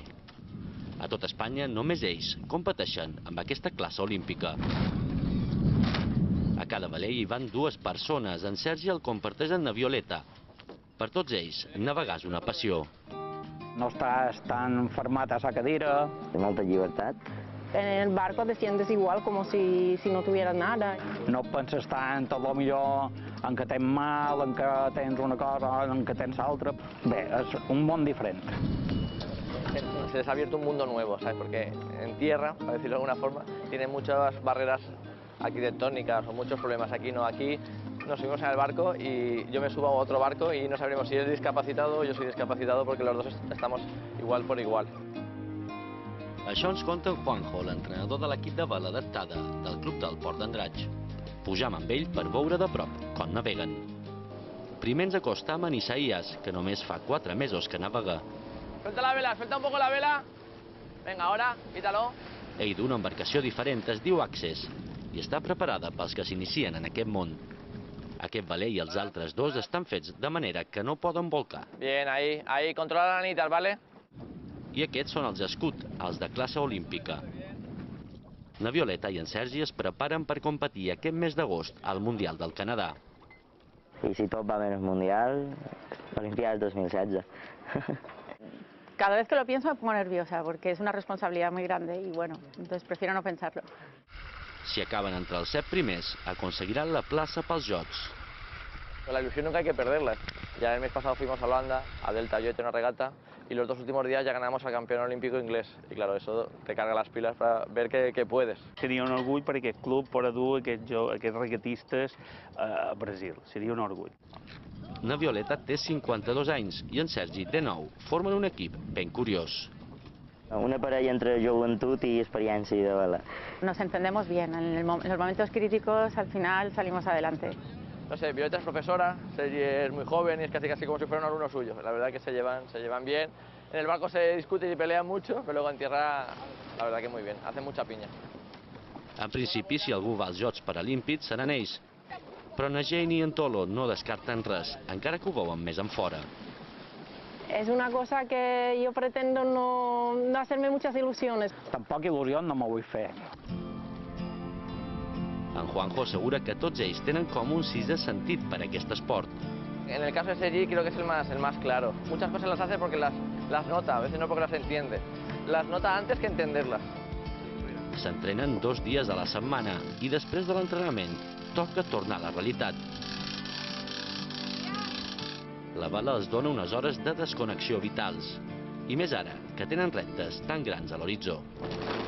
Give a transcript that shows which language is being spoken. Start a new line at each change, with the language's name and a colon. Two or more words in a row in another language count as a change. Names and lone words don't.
Catalan: A tot Espanya, només ells competeixen amb aquesta classe olímpica. A cada veler hi van 2 persones. En Sergi el comparteix amb na Violeta. Per tots ells, navegar és una passió. No estás tan fermat a la cadira. Té molta llibertat.
Spanish: En el barco te sientes igual, como si no tuvieras nada.
Catalan: No penses tant, a lo millor, en que tens mal, en que tens una cosa, en que tens altra. Bé, és un món diferent.
Spanish: Se les ha abierto un mundo nuevo, ¿sabes? Porque en tierra, para decirlo de alguna forma, tiene muchas barreras arquitectónicas o muchos problemas. Aquí no, aquí nos subimos en el barco y yo me subo a otro barco y no sabremos si es discapacitado o yo soy discapacitado porque los dos estamos igual por igual.
Catalan: Això ens conta en Juanjo, l'entrenador de l'equip de vela adaptada del Club del Port d'Andratx. Pujam amb ell per veure de prop com naveguen. Primer ens acostam a Isaías, que només fa 4 mesos que navega.
Spanish: Suelta la vela, suelta un poco la vela. Venga, ahora, quítalo.
Catalan: Ell d'una embarcació diferent es diu Access i està preparada pels que s'inicien en aquest món. Aquest veler i els altres 2 estan fets de manera que no poden volcar.
Spanish: Bien, ahí, controla las anitas, ¿vale?
Catalan: I aquests són els Scout, els de classe olímpica. Na Violeta i en Sergi es preparen per competir aquest mes d'agost al Mundial del Canadà. I si tot va bé el Mundial, Olimpiades 2016.
Spanish: Cada vez que lo pienso me pongo nerviosa porque es una responsabilidad muy grande y bueno, entonces prefiero no pensarlo.
Catalan: Si acaben entre els 7 primers, aconseguiran la plaça pels Jocs.
Spanish: La ilusión nunca hay que perderla. Ya el mes pasado fuimos a Holanda, a Delta Lloyd, una regata, y los 2 últimos días ya ganamos al campeón olímpico inglés. Y claro, eso te carga las pilas para ver que puedes.
Catalan: Seria un orgull per aquest club poder dur aquests regatistes a Brasil. Seria un orgull. Na Violeta té 52 anys i en Sergi té 9. Formen un equip ben curiós. Una parella entre joventut i experiència de vela.
Spanish: Nos entendemos bien, en los momentos críticos al final salimos adelante. No sé, Violeta es profesora, Sergi es muy joven y es casi como si fuera un alumno suyo. La verdad que se llevan bien. En el barco se discuten y pelean mucho, pero luego en tierra, la verdad que muy bien, hacen mucha piña.
Catalan: En principi, si algú va als Jocs Paralímpics, seran ells. Però na Jane i en Tolo no descarten res, encara que ho veuen més en fora.
Spanish: Es una cosa que yo pretendo no hacerme muchas ilusiones.
Catalan: Tampoc il·lusions no me vull fer. En Juanjo assegura que tots ells tenen com un 6è sentit per aquest esport.
Spanish: En el caso de Sergi creo que es el más claro. Muchas cosas las hace porque las nota, a veces no porque las entiende. Las nota antes que entenderlas.
Catalan: S'entrenen 2 dies a la setmana i després de l'entrenament toca tornar a la realitat. La vela els dona unes hores de desconnexió vitals, i més ara, que tenen reptes tan grans a l'horitzó.